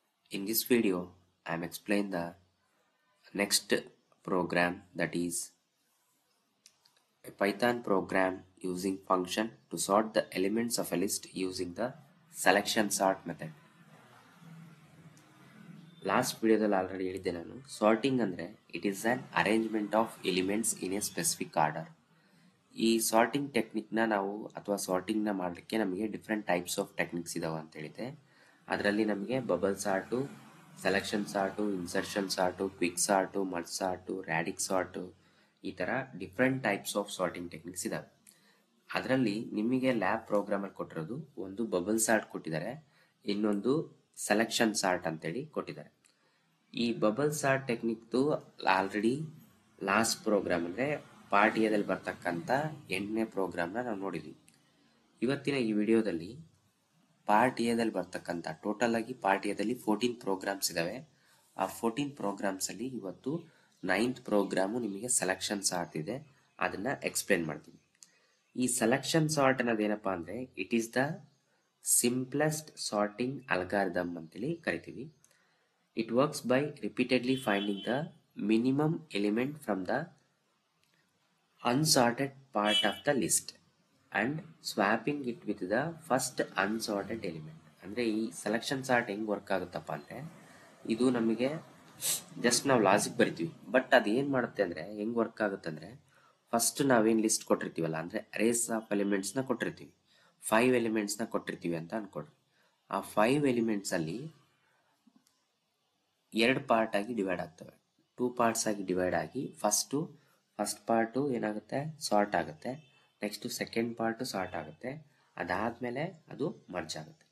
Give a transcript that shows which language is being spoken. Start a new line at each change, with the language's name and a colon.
English: In this video, I am explaining the next program, that is a Python program using function to sort the elements of a list using the selection sort method.
Kannada: Last ವಿಡಿಯೋದಲ್ಲಿ already ಹೇಳಿದ್ದೆ ನಾನು. Sorting ಅಂದರೆ
English: It is an arrangement of elements in a specific order.
Kannada: ಈ sorting ಟೆಕ್ನಿಕ್ನ ನಾವು ಅಥವಾ ಸಾರ್ಟಿಂಗ್ನ ಮಾಡಲಿಕ್ಕೆ ನಮಗೆ different types of techniques ಇದಾವೆ ಅಂತ ಹೇಳಿದೆ. ಅದರಲ್ಲಿ ನಮಗೆ bubble ಸಾರ್ಟು, selection ಸಾರ್ಟು, insertion ಸಾರ್ಟು, quick ಸಾರ್ಟು, merge ಸಾರ್ಟು, ರ್ಯಾಡಿಕ್ ಸಾರ್ಟು, ಈ ಥರ different types of sorting techniques ಇದಾವೆ. ಅದರಲ್ಲಿ ನಿಮಗೆ ಲ್ಯಾಬ್ ಪ್ರೋಗ್ರಾಮಲ್ಲಿ ಕೊಟ್ಟಿರೋದು ಒಂದು ಬಬಲ್ ಸಾರ್ಟ್ ಕೊಟ್ಟಿದ್ದಾರೆ, ಇನ್ನೊಂದು ಸೆಲೆಕ್ಷನ್ ಸಾರ್ಟ್ ಅಂತೇಳಿ ಕೊಟ್ಟಿದ್ದಾರೆ. ಈ bubble sort ಟೆಕ್ನಿಕ್ದು already last program ಅಂದರೆ ಪಾರ್ಟ್ ಎದಲ್ಲಿ ಬರ್ತಕ್ಕಂಥ 8ನೇ ಪ್ರೋಗ್ರಾಮ್ನ ನಾವು ನೋಡಿದ್ವಿ. ಇವತ್ತಿನ ಈ ವಿಡಿಯೋದಲ್ಲಿ ಪಾರ್ಟ್ ಎದಲ್ಲಿ ಬರ್ತಕ್ಕಂಥ ಟೋಟಲ್ ಆಗಿ ಪಾರ್ಟ್ ಎದಲ್ಲಿ 14 ಪ್ರೋಗ್ರಾಮ್ಸ್ ಇದಾವೆ. ಆ 14 ಪ್ರೋಗ್ರಾಮ್ಸಲ್ಲಿ ಇವತ್ತು 9th ಪ್ರೋಗ್ರಾಮು ನಿಮಗೆ ಸೆಲೆಕ್ಷನ್ ಸಾರ್ಟ್ ಇದೆ, ಅದನ್ನ ಎಕ್ಸ್ಪ್ಲೇನ್ ಮಾಡ್ತೀನಿ. ಈ ಸೆಲೆಕ್ಷನ್ ಸಾರ್ಟ್ ಅನ್ನೋದೇನಪ್ಪ ಅಂದರೆ
English: it is the simplest sorting algorithm
Kannada: ಅಂತೇಳಿ ಕರಿತೀವಿ.
English: It works by repeatedly finding the minimum element from the unsorted part of the list and swapping it with the first unsorted element.
Kannada: ಅಂದರೆ ಈ selection sort ಹೆಂಗೆ work ಆಗುತ್ತಪ್ಪ ಅಂದರೆ ಇದು ನಮಗೆ just ನಾವು logic ಬರಿತೀವಿ, ಬಟ್ ಅದು ಏನು ಮಾಡುತ್ತೆ ಅಂದರೆ ಹೆಂಗೆ ವರ್ಕ್ ಆಗುತ್ತೆ ಅಂದರೆ ಫಸ್ಟ್ ನಾವೇನು ಲಿಸ್ಟ್ ಕೊಟ್ಟಿರ್ತೀವಲ್ಲ, ಅಂದರೆ ಅರೇಸ್ ಆಫ್ ಎಲಿಮೆಂಟ್ಸ್ನ ಕೊಟ್ಟಿರ್ತೀವಿ, 5 ಎಲಿಮೆಂಟ್ಸ್ನ ಕೊಟ್ಟಿರ್ತೀವಿ ಅಂತ ಅನ್ಕೊಡ್ರಿ. ಆ 5 ಎಲಿಮೆಂಟ್ಸಲ್ಲಿ 2 ಪಾರ್ಟ್ ಆಗಿ ಡಿವೈಡ್ ಆಗ್ತವೆ, 2 ಪಾರ್ಟ್ಸ್ ಆಗಿ ಡಿವೈಡ್ ಆಗಿ ಫಸ್ಟ್ ಪಾರ್ಟು ಏನಾಗುತ್ತೆ ಸಾರ್ಟ್ ಆಗುತ್ತೆ, ನೆಕ್ಸ್ಟ್ ಸೆಕೆಂಡ್ ಪಾರ್ಟು ಸಾರ್ಟ್ ಆಗುತ್ತೆ, ಅದಾದಮೇಲೆ ಅದು ಮರ್ಜ್ ಆಗುತ್ತೆ.